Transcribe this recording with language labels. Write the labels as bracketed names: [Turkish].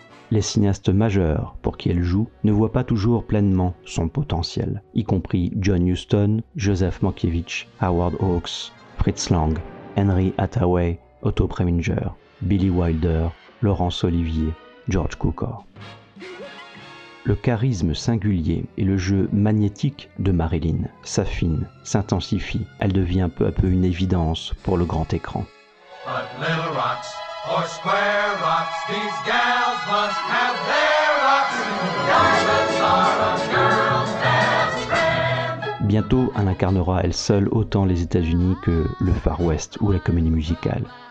[French] Les cinéastes majeurs pour qui elle joue ne voient pas toujours pleinement son potentiel, y compris John Huston, Joseph Mankiewicz, Howard Hawks, Fritz Lang, Henry Hathaway, Otto Preminger, Billy Wilder, Laurence Olivier, George Cukor. Le charisme singulier et le jeu magnétique de Marilyn s'affinent, s'intensifient. Elle devient peu à peu une évidence pour le grand écran. [English] Or square rocks, these gals must have their rocks. Diamonds are a girl's best friend. [French] Bientôt, elle incarnera elle seule autant les États-Unis que le Far West ou la comédie musicale.